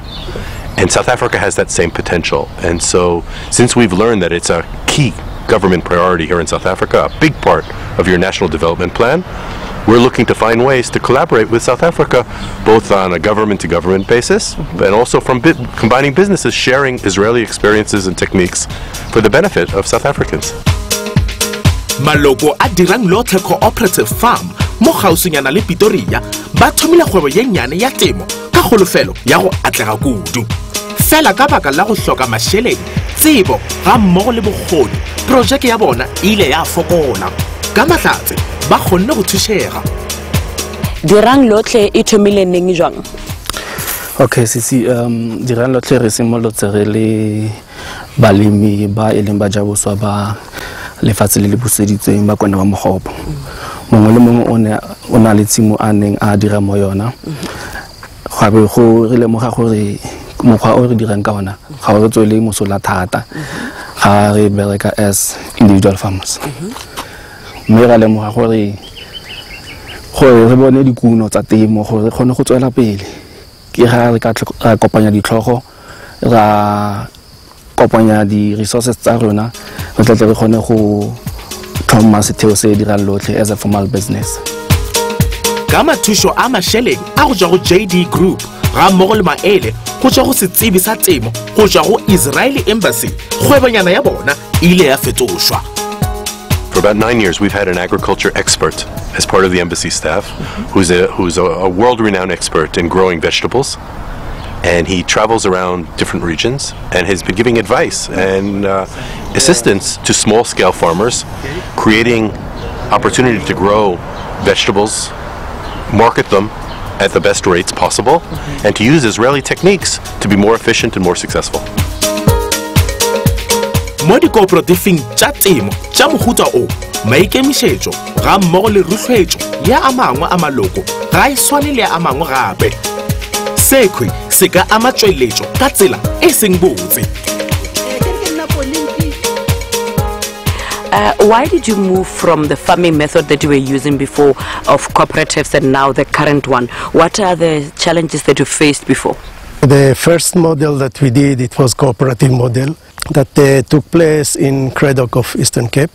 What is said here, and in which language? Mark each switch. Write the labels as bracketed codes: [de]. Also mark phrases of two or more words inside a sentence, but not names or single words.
[en] And South Africa has that same potential. And so since we've learned that it's a key government priority here in South Africa, a big part of your national development plan, we're looking to find ways to collaborate with South Africa, both on a government-to-government basis, and also from combining businesses, sharing Israeli experiences and techniques for the benefit of South Africans. [nso] Maloko a dirang lotlhe cooperative farm mo gausenyana le Pretoria ba thomile kgwebo ye nnyane ya temo ka kgolofelo ya go atlega kudu. Fela ka baka la go hloka mašeleng, tsebo ga mmogo le bokgoni, projeke ya bona ile ya fokola. Ka mahlatse ba kgonne go thušega. Dirang lotlhe e thomile neng jwang? [tn] Okay, sisi dirang lotlhe re simolotse re le balemi ba e leng ba jaboswa ba lefatshe le le buseditsweng ba kwana ba mogopo. Mongwe le mongwe o na le tshimo a neng a dira mo yona. Gape go re lemoga gore mokgwa o re dirang ka ona ga o re tswele mosola thata ga re bereka [en] as individual farmers. [tn] Mme ra lemoga gore re bone dikuno tsa temo gore re kgone go tswela pele ke ga re ka kopanya ditlhogo ra kopanya di resources tsa rona re tla re kgone go thoma setheo se dirang lotlhe [en] as a formal business. [nso] Ka mathušo a mašeleng a go tšwa go JD Group ga mmogo le maele go tšwa go setsebi sa temo go tšwa go Israeli Embassy, kgwebonyana ya bona ile ya fetošwa. [en] For about 9 years, we've had an agriculture expert as part of the embassy staff, who's a world-renowned expert in growing vegetables. And he travels around different regions and has been giving advice and assistance to small-scale farmers, creating opportunity to grow vegetables, market them at the best rates possible, and to use Israeli techniques to be more efficient and more successful. [nso] Mo dikooperatifeng tša temo tša mohuta o, maikemišetšo ga mmogo le rutlhwetšo ya a mangwe a maloko ga e swane le a mangwe gape. Sekhwi se ka ama tšweletšo ka tsela e seng botse. [en] Why did you move from the farming method that you were using before of cooperatives and now the current one? What are the challenges that you faced before? The first model that we did, it was cooperative model that took place in Craddock of Eastern Cape.